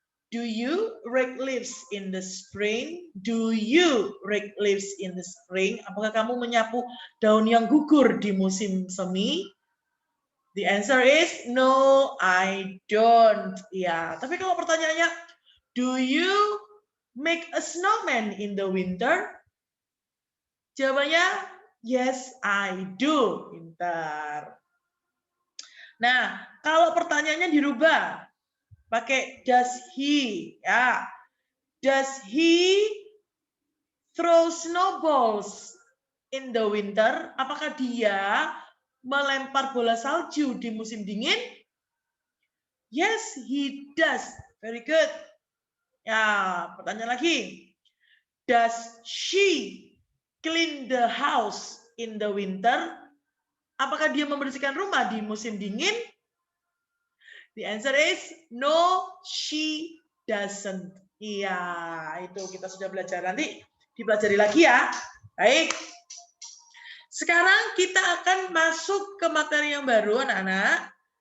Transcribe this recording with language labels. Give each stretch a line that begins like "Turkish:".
English: Do you rake leaves in the spring? Do you rake leaves in the spring?
Indonesian: Apakah kamu menyapu daun yang gugur di musim semi?
English: The answer is no, I don't.
Indonesian: Ya, tapi kalau pertanyaannya,
English: do you make a snowman in the winter? Jawabannya yes, I do. Pintar.
Indonesian: Nah, kalau pertanyaannya dirubah pakai does he, ya.
English: Does he throw snowballs in the winter?
Indonesian: Apakah dia melempar bola salju di musim dingin?
English: Yes, he does. Very good.
Indonesian: Ya, pertanyaan lagi.
English: Does she clean the house in the winter?
Indonesian: Apakah dia membersihkan rumah di musim dingin?
English: The answer is no, she doesn't.
Indonesian: Iya, itu kita sudah belajar. Nanti dipelajari lagi, ya. Baik. Sekarang kita akan masuk ke materi yang baru, anak-anak.